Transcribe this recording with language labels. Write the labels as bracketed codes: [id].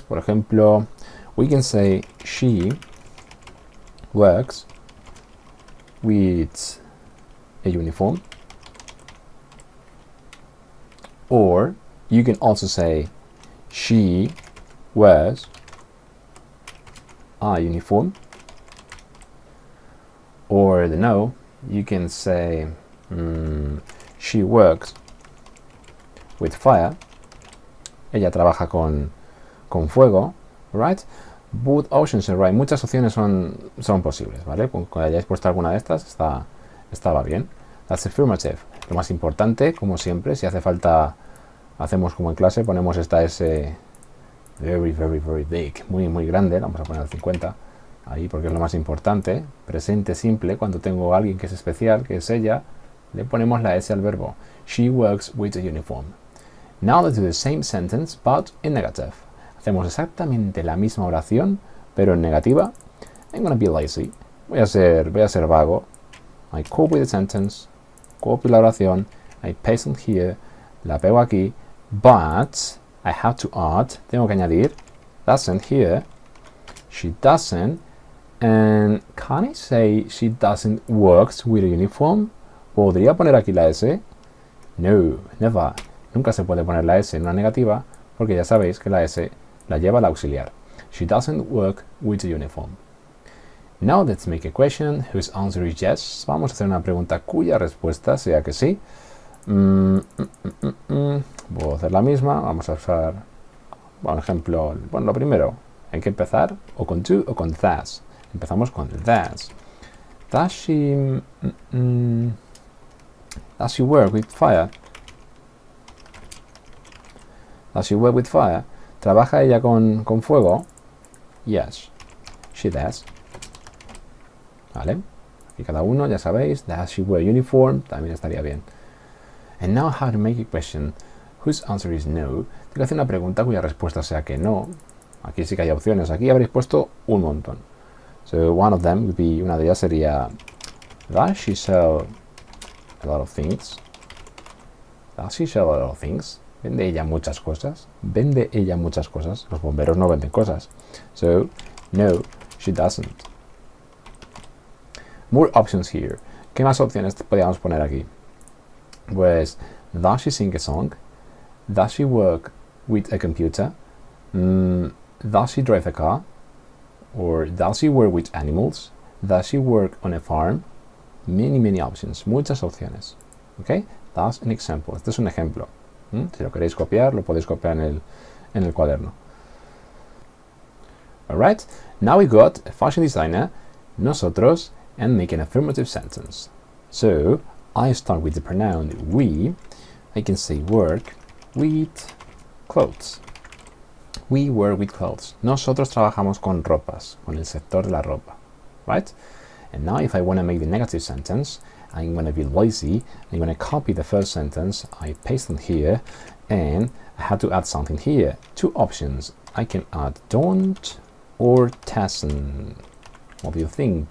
[es] Por ejemplo, [en] we can say she works with a uniform, or you can also say she wears a uniform, or you can say she works with fire. [es] Ella trabaja con fuego, [en] right? Both options are right. [es] Muchas opciones son posibles, ¿vale? Con que hayáis puesto alguna de estas estaba bien. [en] That's affirmative. [es] Lo más importante, como siempre, si hace falta, hacemos como en clase, ponemos esta S [en] very, very, very big, [es] muy grande, la vamos a poner al 50 ahí porque es lo más importante. Presente simple, cuando tengo a alguien que es especial, que es ella, le ponemos la S al verbo. [en] She works with a uniform. Now let's do the same sentence but in negative. [es] Hacemos exactamente la misma oración pero en negativa. [en] I'm gonna be lazy. [es] Voy a ser vago. [en] I copy the sentence, [es] copio la oración, [en] I paste it here, [es] la pego aquí, [en] but I have to add, [es] tengo que añadir, [en] doesn't here, she doesn't, and can I say she doesn't works with a uniform? [es] ¿Podría poner aquí la S? No, [en] never. [es] Nunca se puede poner la S en una negativa porque ya sabéis que la S la lleva el auxiliar. [en] She doesn't work with a uniform. Now let's make a question whose answer is yes. [es] Vamos a hacer una pregunta cuya respuesta sea que sí. Voy a hacer la misma. Vamos a usar, por ejemplo, lo primero, hay que empezar o con do o con does. Empezamos con [en] does. Does she work with fire? Does she work with fire? [es] ¿Trabaja ella con fuego? [en] Yes, she does. ¿Vale? [es] Y cada uno, ya sabéis, [en] does she wear uniform? [es] También estaría bien. [en] And now how to make a question whose answer is no. [es] Tengo que hacer una pregunta cuya respuesta sea que no. Aquí sí que hay opciones. Aquí habréis puesto un montón. [en] So one of them would be, [es] una de ellas sería, [en] does she sell a lot of things? Does she sell a lot of things? [es] ¿Vende ella muchas cosas? ¿Vende ella muchas cosas? Los bomberos no venden cosas. [en] So, no, she doesn't. More options here. [es] ¿Qué más opciones podríamos poner aquí? [en] Pues, does she sing a song? Does she work with a computer? Does she drive a car? Or does she work with animals? Does she work on a farm? Many options. [es] Muchas opciones. [en] Okay? That's an example. [es] Este es un ejemplo. Si lo queréis copiar, lo podéis copiar en el cuaderno. [en] Alright? Now we got a fashion designer, nosotros, and make an affirmative sentence. So, I start with the pronoun we. I can say work with clothes. We work with clothes. [es] Nosotros trabajamos con ropas, con el sector de la ropa. [en] Right? And now if I want to make the negative sentence, I'm going to be lazy. I'm going to copy the first sentence. I paste it here, and I have to add something here. Two options. I can add don't or doesn't. What do you think?